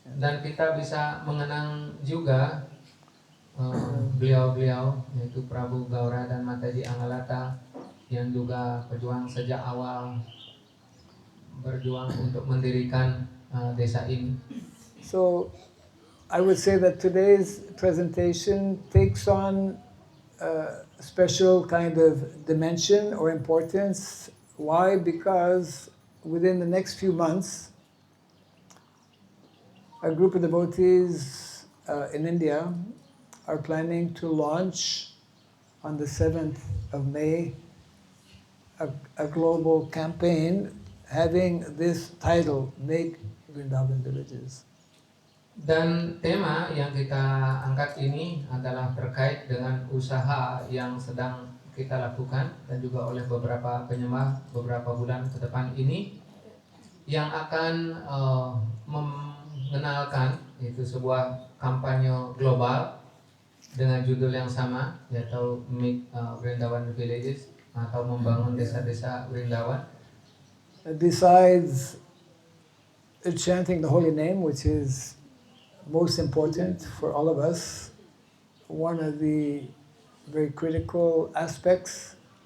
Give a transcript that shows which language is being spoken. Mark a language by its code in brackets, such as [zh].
[id] Dan kita bisa mengenang juga beliau-beliau, yaitu Prabu Gaura dan Mataji Angalata, yang juga pejuang sejak awal berjuang untuk mendirikan desa ini. [en] So I would say that today's presentation takes on a special kind of dimension or importance. Why? Because within the next few months, a group of devotees in India are planning to launch on the 7th of May a global campaign having this title, Make Vrindavan Villages. [id] Dan tema yang kita angkat ini adalah terkait dengan usaha yang sedang kita lakukan dan juga oleh beberapa penyembah beberapa bulan ke depan ini, yang akan mengenalkan itu sebuah kampanye global dengan judul yang sama, yaitu Make Vrindavan Villages, atau membangun desa-desa Vrindavan. [en] Besides chanting the holy name, which is most important for all of us, one of the very critical aspects